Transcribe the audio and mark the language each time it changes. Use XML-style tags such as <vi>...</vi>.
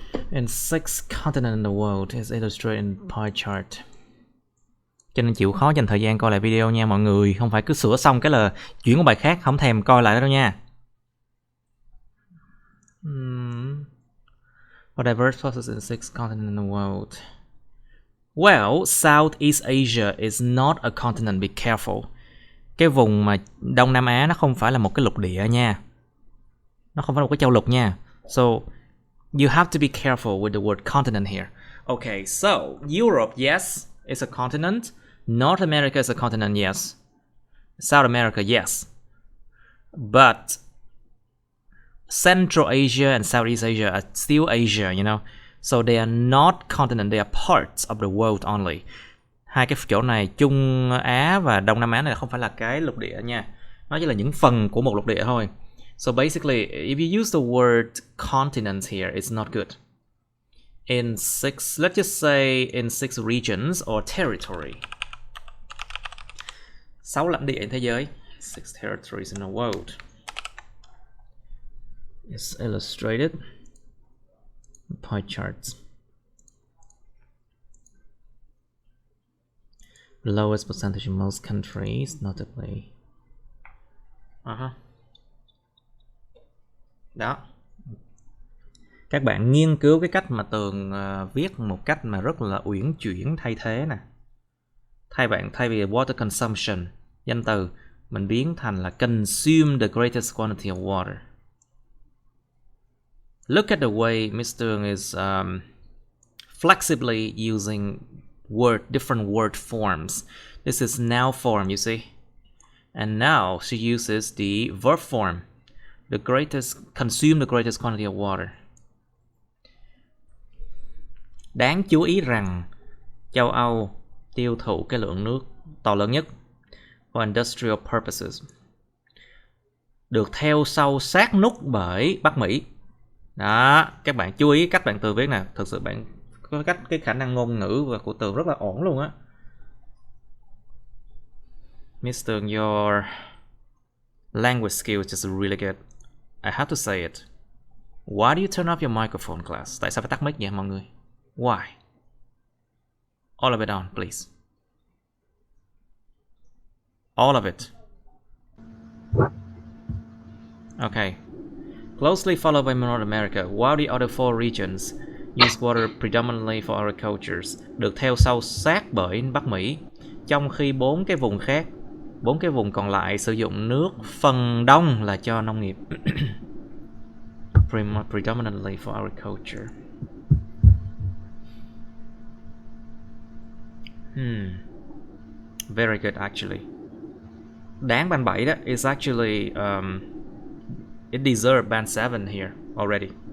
<en>In 6 continents in the world is illustrated in pie chart.</en> <vi>Cho nên chịu khó dành thời gian coi lại video nha mọi người. Không phải cứ sửa xong cái là chuyển qua bài khác, không thèm coi lại đâu nha.</vi> <en>For diverse processes in 6 continents in the world. Well, Southeast Asia is not a continent, be careful.</en> <vi>Cái vùng mà Đông Nam Á nó không phải là một cái lục địa nha. Nó không phải là một cái châu lục nha.</vi> <en>So, you have to be careful with the word continent here. Okay, so, Europe, yes, is a continent. North America is a continent, yes. South America, yes. But Central Asia and Southeast Asia are still Asia, you know. So they are not continent, they are parts of the world only.</en> <vi>Hai cái chỗ này, Trung Á và Đông Nam Á này không phải là cái lục địa nha. Nó chỉ là những phần của một lục địa thôi.</vi> <en>So basically, if you use the word continent here, it's not good. In 6, let's just say in 6 regions or territory.</en> <vi>6 lãnh địa trên thế giới.</vi> <en>6 territories in the world. It's illustrated. Pie charts. Lowest percentage in most countries, notably.</en> <vi>Đó. Các bạn nghiên cứu cái cách mà Tường viết một cách mà rất là uyển chuyển thay thế nè. Thay vì water consumption, danh từ mình biến thành là</vi> <en>consume the greatest quantity of water. Look at the way Mr. is flexibly using different word forms. This is noun form, you see. And now she uses the verb form. Consume the greatest quantity of water.</en> <vi>Đáng chú ý rằng châu Âu tiêu thụ cái lượng nước to lớn nhất</vi> <en>for industrial purposes.</en> <vi>Được theo sau sát nút bởi Bắc Mỹ. Đó, các bạn chú ý cách bạn Tường viết nè. Thực sự bạn có cái khả năng ngôn ngữ của Tường rất là ổn luôn á.</vi> <en>Mr. Your language skills is really good. I have to say it. Why do you turn off your microphone, class?</en> <vi>Tại sao phải tắt mic vậy mọi người?</vi> <en>Why? All of it on, please. All of it. Okay. Closely followed by North America, while the other 4 regions use water predominantly for agriculture.</en> <vi>Được theo sau sát bởi Bắc Mỹ, trong khi 4 cái vùng còn lại sử dụng nước phần đông là cho nông nghiệp.</vi> <en>Predominantly for agriculture. Very good actually.</en> <vi>đáng band 7 đó.</vi> <en>It's actually it deserves band 7 here already.</en>